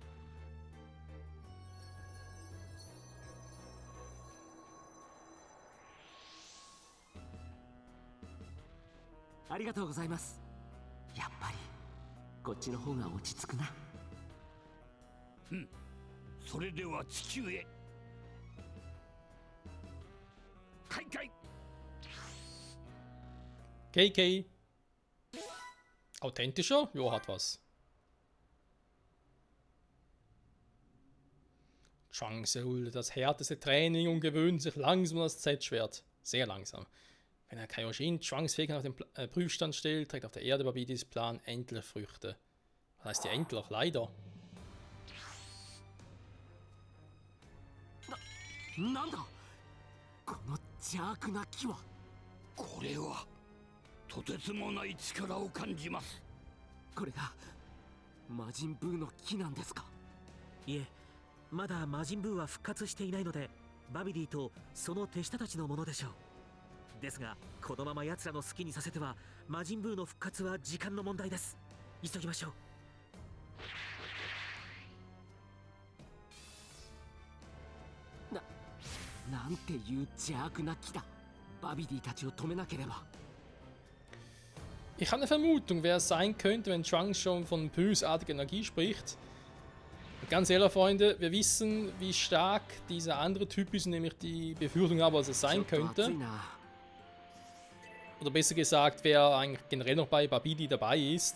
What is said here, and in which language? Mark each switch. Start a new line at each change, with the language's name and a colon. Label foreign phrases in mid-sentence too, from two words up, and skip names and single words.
Japanese: ありがとうございます。やっぱりこっちの方が落ち着くな。うん、それでは地球へ。開会。
German: KK. Authentischer? Jo, hat was. Trunks erholte das härteste Training und gewöhnt sich langsam an das Z-Schwert. Sehr langsam. Wenn er Kaioshin Trunks Fähigkeit auf den Prüfstand stellt, trägt auf der Erde Babidis Plan endlich Früchte. Was heißt die endlich? Leider.
Japanese: なんだこの邪悪な木は。これはとてつもない力を感じます。これが魔人ブーの木なんですか。いえ、まだ魔人ブーは復活していないので、バビディとその手下たちのものでしょう。ですが、このまま奴らの好きにさせては魔人ブーの復活は時間の問題です。急ぎましょう。なんていう邪悪な木だ。バビディたちを止めなければ。
German: Ich habe eine Vermutung, wer es sein könnte, wenn Trunks schon von bösartiger Energie spricht. Ganz ehrlich, Freunde, wir wissen, wie stark dieser andere Typ ist, nämlich die Befürchtung habe, was es sein könnte. Oder besser gesagt, wer eigentlich generell noch bei Babidi dabei ist.